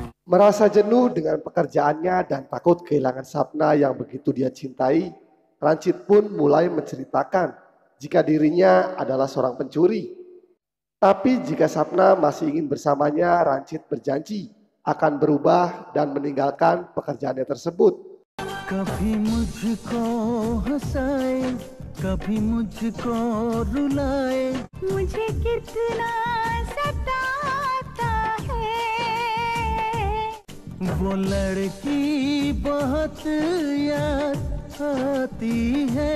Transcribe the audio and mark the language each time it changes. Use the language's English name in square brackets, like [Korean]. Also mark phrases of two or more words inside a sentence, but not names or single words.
[Indonesian] Merasa jenuh dengan pekerjaannya dan takut kehilangan Sapna yang begitu dia cintai, Rancid pun mulai menceritakan jika dirinya adalah seorang pencuri. Tapi jika Sapna masih ingin bersamanya, Rancid berjanji akan berubah dan meninggalkan pekerjaannya tersebut. [Hindi] कभी मुझको हंसाए कभी मुझको रुलाए मुझे कितना सताता है वो लड़की बहुत याद आती है